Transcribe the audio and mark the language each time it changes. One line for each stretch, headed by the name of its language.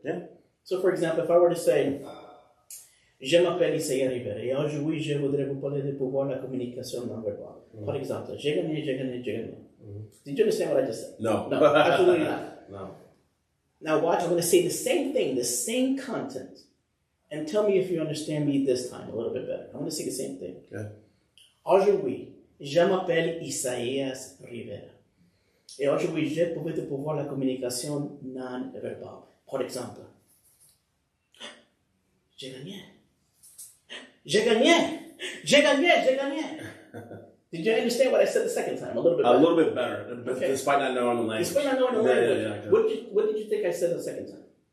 English: Yeah. So, for example, if I were to say,
French: Je m'appelle Isaias Rivera, et aujourd'hui, je voudrais vous parler de pouvoir la communication non verbale.
English: For example,
French: j'ai gagné.
English: Did you understand what I just said? No. No, absolutely not. No. Now watch, I'm going to say the same thing, the same content, and tell me if you understand me this time a little bit better. I'm going to say the same thing. Okay.
French: Aujourd'hui, je m'appelle Isaias Rivera. Et aujourd'hui, je pouvais te pouvoir la communication non verbale. Par exemple, j'ai gagné.
English: Did you understand what I said the second time? A little bit better. A little bit better, okay. Despite not knowing the language. What did you think I said the second time?